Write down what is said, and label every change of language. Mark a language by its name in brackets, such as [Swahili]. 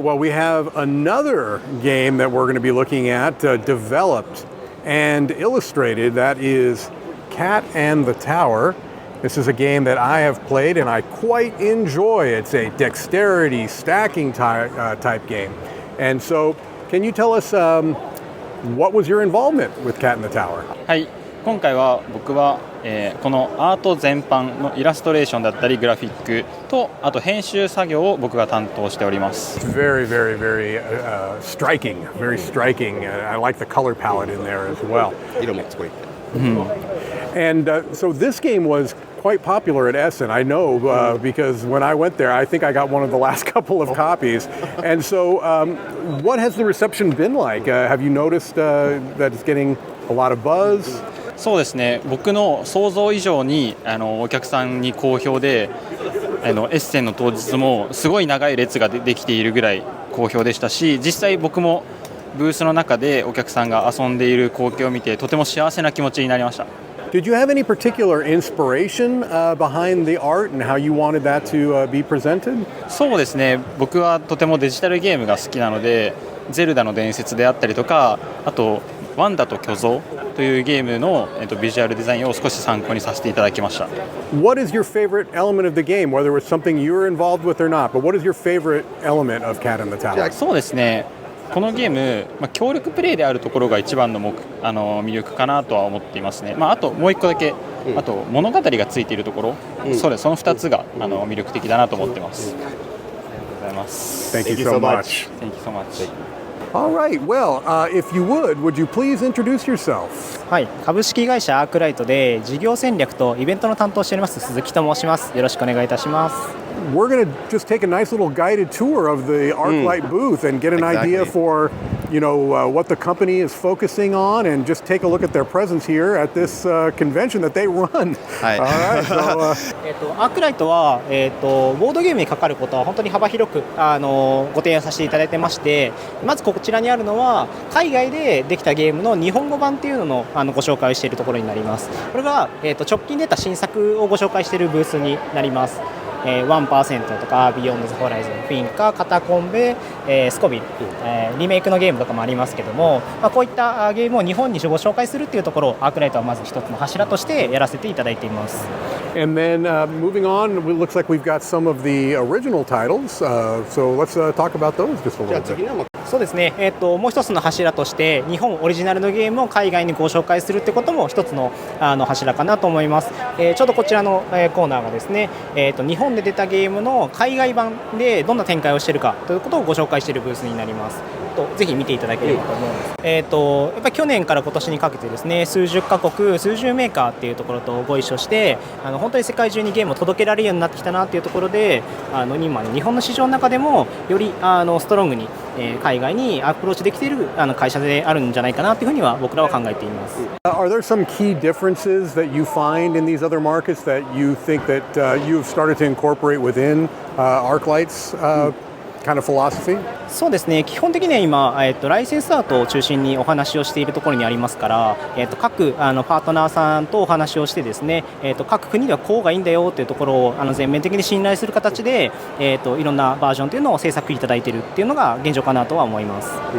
[English] Well, we have another game that we're going to be looking at, developed and illustrated. That is Cat and the Tower. This is a game that I have played and I quite enjoy. It's a dexterity stacking type game. And so, can you tell us what was your involvement with Cat and the Tower? [Japanese] はい、今回は僕は、このアート全般のイラストレーションだったりグラフィックとあと編集作業を僕が担当しております。 [English] Very striking. Very striking. I like the color palette in there as well. [Japanese] 色もすごい。 [English] And so this game was quite popular at Essen. I know because when I went there, I think I got one of the last couple of copies. And so, what has the reception been like? Have you noticed that it's getting a lot of buzz? [Japanese] そうですね、僕の想像以上にお客さんに好評でエッセンの当日もすごい長い列ができているぐらい好評でしたし、実際僕もブースの中でお客さんが遊んでいる光景を見てとても幸せな気持ちになりました。 [English] Did you have any particular inspiration behind the art and how you wanted that to be presented? [Japanese] そうですね、僕はとてもデジタルゲームが好きなので、ゼルダの伝説であったりとか、あとワンダと巨像というゲームの、ビジュアルデザインを少し参考にさせていただきました。 [English] What is your favorite element of the game, whether it's something you're involved with or not, but what is your favorite element of Cat and the Tower? [Japanese] そうですね、このゲーム、協力プレイであるところが一番の魅力かなとは思っていますね。あともう一個だけ、あと物語がついているところ、その2つが魅力的だなと思ってます。ありがとうございます。 [English] Thank you so much. Thank you so much. All right. Well, if you would you please introduce yourself? [Japanese] はい、株式会社アークライトで事業戦略とイベントの担当をしております鈴木と申します。よろしくお願いいたします。 [English] We're going to just take a nice little guided tour of the Arclight booth and get an idea for, what the company is focusing on, and just take a look at their presence here at this convention that they run. All right. So, [Japanese] アークライトは、ボードゲームにかかることは本当に幅広くご提案させていただいてまして、まずこちらにあるのは海外でできたゲームの日本語版っていうののご紹介をしているところになります。これが、直近出た新作をご紹介しているブースになります。 1% とかビヨンドズホライズン、フィンカ、カタコンベ、スコビル、リメイクのゲームとかもありますけども、こういったゲームを日本にご紹介するっていうところをアークライトはまず一つの柱としてやらせていただいています。 [English] And then moving on, it looks like we've got some of the original titles. So let's talk about those just a little bit. [Japanese] そうですね、もう一つの柱として日本オリジナルのゲームを海外にご紹介するってことも一つの柱かなと思います。ちょうどこちらの、コーナーがですね、日本で出たゲームの海外版でどんな展開をしているかということをご紹介しているブースになります。ぜひ見ていただければと思うんです。やっぱり去年から今年にかけてですね、数十カ国数十メーカーっていうところとご一緒して本当に世界中にゲームを届けられるようになってきたなっていうところで今の日本の市場の中でもよりストロングに海外にアプローチできている会社であるんじゃないかなというふうには僕らは考えています。 [English] Are there some key differences that you find in these other markets that you think that you've started to incorporate within Arklight's kind of philosophy? [Japanese] そうですね、基本的には今、ライセンスアートを中心にお話をしているところにありますから、各パートナーさんとお話をしてですね、各国ではこうがいいんだよというところを全面的に信頼する形で、いろんなバージョンというのを制作いただいているっていうのが現状かなとは思います。